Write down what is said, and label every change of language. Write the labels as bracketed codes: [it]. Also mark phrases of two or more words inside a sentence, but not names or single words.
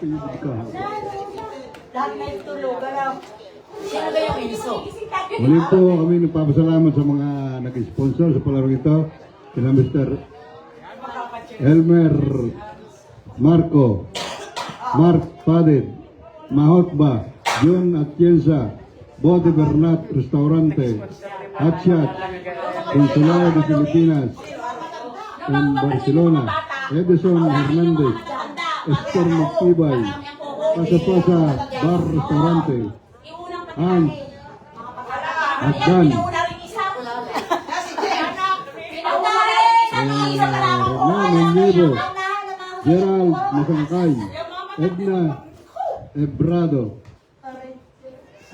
[tl] lahat na yung tulog. Sino ba yung iso? Muli po kami nagpapasalamat sa mga nag-sponsor sa palarong ito. Sina Mr. Elmer Marco, Mark Padid, Mahotba, John Atienza, Bote Bernat Restaurante, Hatchat, Consulado de Filipinas, in Barcelona, Edison Hernandez, Esther Magtibay, Pasa-Pasa Bar Restaurante, Hans, Agdan, Renan Enyevo, Gerald Masangkay, Edna Ebrado, P.